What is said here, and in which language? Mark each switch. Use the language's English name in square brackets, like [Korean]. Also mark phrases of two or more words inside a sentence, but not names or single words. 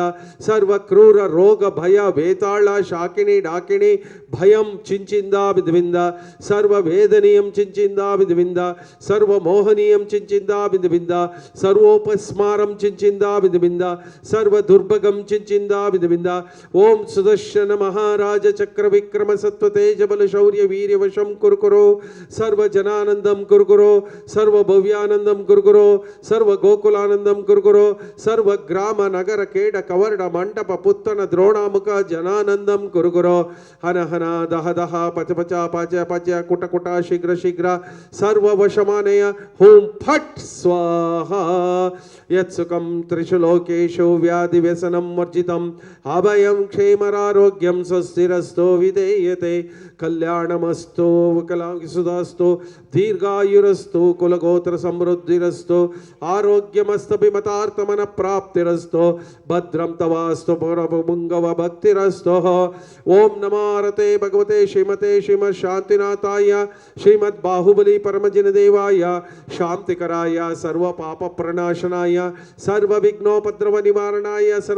[Sanskrit] ಸರ್ವ ಕ್ರೂರ ರೋಗ ಭಯ ವೇತಾಳ ಶಾಕಿಣಿ ಡಾಕಿಣಿ ಭಯಂ ಚಿಂಚಿಂದ ಬಿಂದ ಬಿಂದ ಸರ್ವ ವೇದನೀಯಂ ಚಿಂಚಿಂದ ಬಿಂದ ಬಿಂದ ಸರ್ವ ಮೋಹನೀಯಂ ಚಿಂಚಿಂದ ಬಿಂದ ಬಿಂದ ಸರ್ವೋಪಸ್ಮಾರಂ ಚಿಂಚಿಂದ ಬಿಂದ ಬಿಂದ ಸರ್ವ ದುರ್ಭಗಂ ಚಿಂಚಿಂದ ಬಿಂದ ಬಿಂದ ಓಂ ಸುದರ್ಶನ ಮಹಾರಾಜ ಚಕ್ರ ವಿಕ್ರಮ ಸತ್ವ ತೇಜ ಬಲ ಶೌರ್ಯ ವೀರ್ಯ ವಶಂ ಕುರುಕುರು ಸರ್ವ ಜನಾನಂದಂ ಕುರುಕುರು ಸರ್ವ ಭವ್ಯಾನಂದಂ ಕುರುಕುರು ಸರ್ವ ಗೋಕುಲಾನಂದಂ ಕುರುಕುರು ಸರ್ವ ಗ್ರಾಮ ನಗರ ಕೇಡ ಕವರ್ಣ ಮಂಟಪ ಪುತ್ತನ ದ್ರೋಣಾಮುಖ ಜನಾನಂದಂ ಕುರುಕುರು ಹನ ಹನ ದಹ ದಹ ಪಚ ಪಚ ಪಚ ಪಚ ಕುಟ ಕುಟ ಶೀಘ್ರ ಶೀಘ್ರ ಸರ್ವ ವಶಮಾನಯ ಹೂಂ ಫಟ್ ಸ್ವಾಹ यत्सुखं त्रिषु लोकेषु व्याधिव्यसनं वर्जितम् अभयं क्षेमरारोग्यं स्वस्तिरस्तो विधेयते कल्याणमस्तु विकलांगसुधास्तु दीर्घायुरस्तु कुलगोत्र समृद्धिरस्तु आरोग्यमस्तभिमतार्थमन प्राप्तिरस्तु भद्रं तवास्तु पुंगव भक्तिरस्तु ओम नमारते भगवते श्रीमते श्रीमद शांतिनाथाय श्रीमद बाहुबली परमजिन देवाय शांतिकराय सर्व पाप प्रणाशनाय सर्व विघ्नोपद्रव निवारणाय सर्व